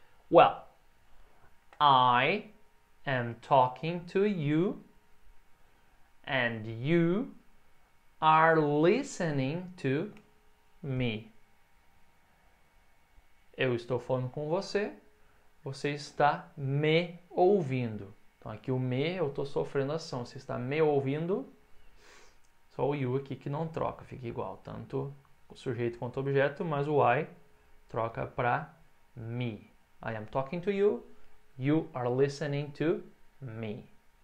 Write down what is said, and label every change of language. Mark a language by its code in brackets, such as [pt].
[en] Well, I am talking to you and you are listening to me. [pt] Eu estou falando com você, você está me ouvindo. Então aqui o me, eu estou sofrendo ação. Você está me ouvindo, só o you aqui que não troca, fica igual. Tanto o sujeito quanto o objeto, mas o I troca para me. [en] I am talking to you, you are listening to me.